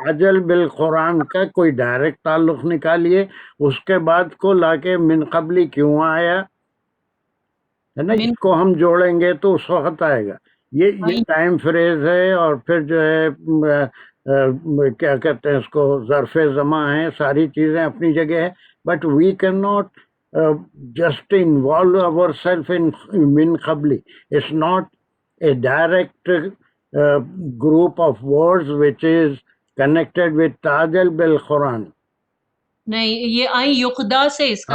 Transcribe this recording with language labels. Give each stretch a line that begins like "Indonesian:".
Hindi: अजल बिल कुरान का कोई डायरेक्ट ताल्लुक निकालिए, उसके बाद को लाके मिन क़ब्ली क्यों आया है ना, इसको हम जोड़ेंगे तो उस वक्त आएगा। ये टाइम फ्रेज है, और फिर जो है क्या कहते हैं इसको, ज़र्फ़े ज़मा है, सारी चीज़ें अपनी जगह है,
English: But we can not just involve ourselves in min qabli. It's not a direct group of words which is connected with tajal bil Quran.
Hindi: नहीं, ये आई युक़दा से इसका